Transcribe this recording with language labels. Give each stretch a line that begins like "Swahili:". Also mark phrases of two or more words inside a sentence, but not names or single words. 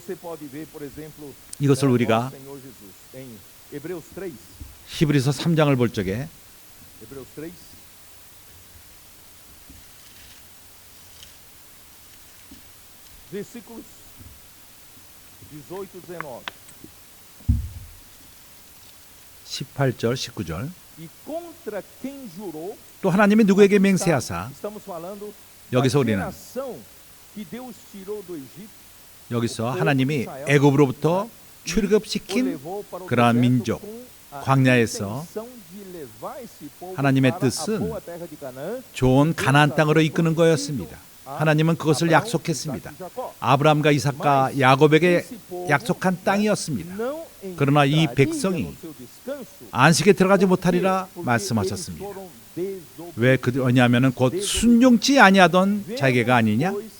Korean: 이것을 우리가 히브리서 3장을 볼 적에
Portuguese: versículos 18 19
Korean: 18절 19절
Portuguese: E contra quem jurou,
Korean: 또 하나님이 누구에게 맹세하사
Portuguese: estamos falando
Korean: 여기서
Portuguese: da
Korean: 우리는
Portuguese: geração que Deus tirou do Egito,
Korean: 여기서 하나님이 애굽으로부터
Portuguese: o
Korean: 출급시킨
Portuguese: levou para o
Korean: 그러한
Portuguese: deserto
Korean: 민족
Portuguese: com a
Korean: 광야에서
Portuguese: intenção de levar esse povo
Korean: 하나님의
Portuguese: para a
Korean: 뜻은
Portuguese: boa terra de Canaã.
Korean: 좋은 가나안 땅으로 이끄는 거였습니다. 하나님은 그것을 약속했습니다. 아브라함과 이삭과 야곱에게 약속한 땅이었습니다. 그러나 이 백성이 안식에 들어가지 못하리라 말씀하셨습니다. 왜냐하면 곧 순종치 아니하던 자에게가 아니냐?